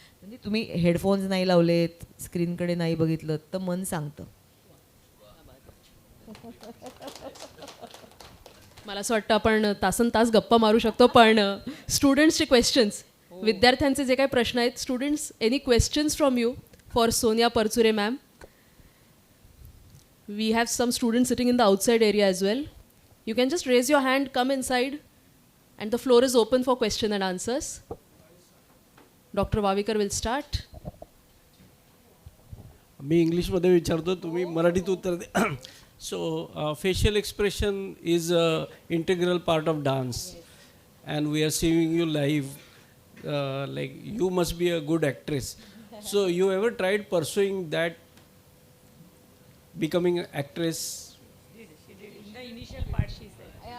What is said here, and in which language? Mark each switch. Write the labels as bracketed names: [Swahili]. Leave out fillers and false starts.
[Marathi] म्हणजे तुम्ही हेडफोन्स नाही लावलेत, स्क्रीनकडे नाही बघितलं तर मन सांगतं. मला असं वाटतं आपण तासन तास गप्पा मारू शकतो, पण स्टुडंट्सचे क्वेश्चन्स, विद्यार्थ्यांचे जे काही प्रश्न आहेत, students, [English] Any questions from you for Sonia Parchure ma'am? We have some students sitting in the outside area as well. You can just raise your hand, come inside, and the floor is open for question and answers. Dr. Vavikar will start. [Marathi] मी इंग्लिशमध्ये विचारतो, तुम्ही मराठीत उत्तर दे. [English] So facial expression is a integral part of dance and we are seeing you live. Like you must be a good actress. So you ever tried pursuing that, becoming an actress? The initial part she said.